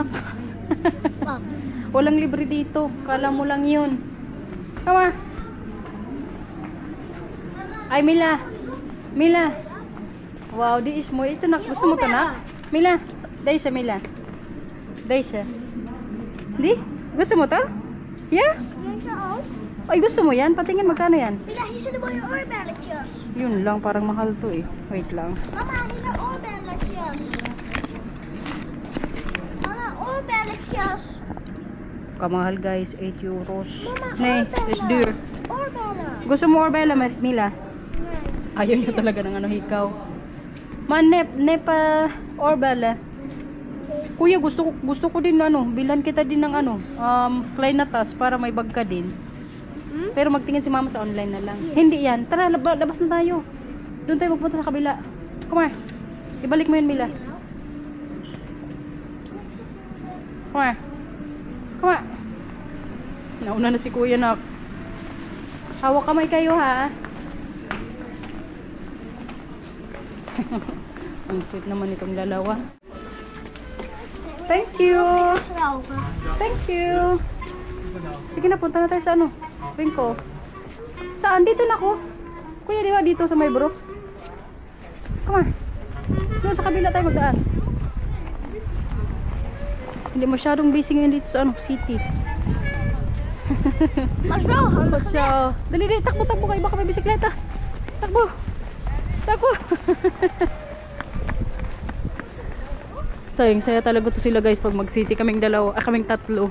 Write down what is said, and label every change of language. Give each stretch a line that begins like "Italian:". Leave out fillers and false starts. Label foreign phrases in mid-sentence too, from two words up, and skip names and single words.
Filipino: Walang libre dito. Kala mo lang yun. Kuma. Ay, Mila. Mila. Wow, di is mo. Ito, Nak. Gusto mo ito, Nak? Mila. Dahil sa Mila. Deze. Di? Gusto mo to? Yeah? Deze ook. Ay, gusto mo yan? Patingin, magkano yan? Mila,
Dutch: hier zijn de mooie oorbelletjes.
Filipino: Yun lang, parang mahal to eh. Wait lang.
Dutch: Mama, hier zijn oorbelletjes. Mama, oorbelletjes.
Filipino: Kamahal guys, 8 euros.
Dutch: Mama, Nee, is duur. Oorbellen.
Filipino: Gusto mo oorbella, Mila?
Dutch: Nee.
Filipino: Ayaw niya talaga ng hikaw. Man, nep oorbella. Kuya, gusto ko din bilhan kita din ng Kleintas para may bag ka din. Pero magtingin si mama sa online na lang. Hindi yan. Tara, labas na tayo. Doon tayo magpunta sa kabila.
English: Come on.
Filipino: Ibalik mo yun, Mila.
English: Come on. Come on.
Filipino: Nauna na si kuya na. Hawak kamay kayo ha. Ang sweet naman itong dalawa.
English: Thank you. Thank you.
Filipino: Sige na, punta na tayo sa Bingko. Saan? Dito na ako. Kuya, di ba dito sa may bro?
English: Come on.
Filipino: Doon sa kabila tayo magdaan. Hindi masyadong busy ngayon dito sa city. Masya. Dali, takbo kayo. Baka may bisikleta. Takbo. Sayang-saya talaga to sila guys pag mag-city kaming tatlo.